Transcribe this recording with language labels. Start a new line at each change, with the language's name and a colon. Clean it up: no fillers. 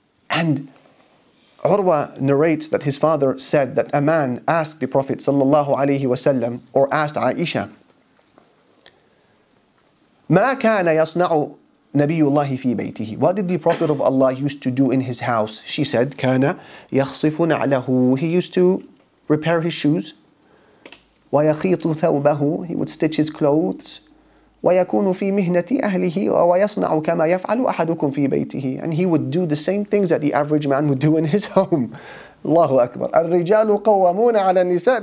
English: And Urwa narrates that his father said that a man asked the Prophet ﷺ, or asked Aisha,
Arabic: مَا كَانَ يَصْنَعُ نَبِيُّ اللَّهِ فِي بَيْتِهِ.
English: What did the Prophet of Allah used to do in his house? She said,
Arabic: كَانَ يَخْصِفُ نَعْلَهُ.
English: He used to repair his shoes.
Arabic: وَيَخِيطُ ثَوْبَهُ.
English: He would stitch his clothes.
Arabic: وَيَكُونُ فِي مِهْنَةِ أَهْلِهِ وَيَصْنَعُ كَمَا يَفْعَلُ أَحَدُكُمْ فِي بَيْتِهِ.
English: And he would do the same things that the average man would do in his home.
Arabic: Allahu Akbar. الرِّجَالُ قَوَّمُونَ عَلَى النِّسَاءِ.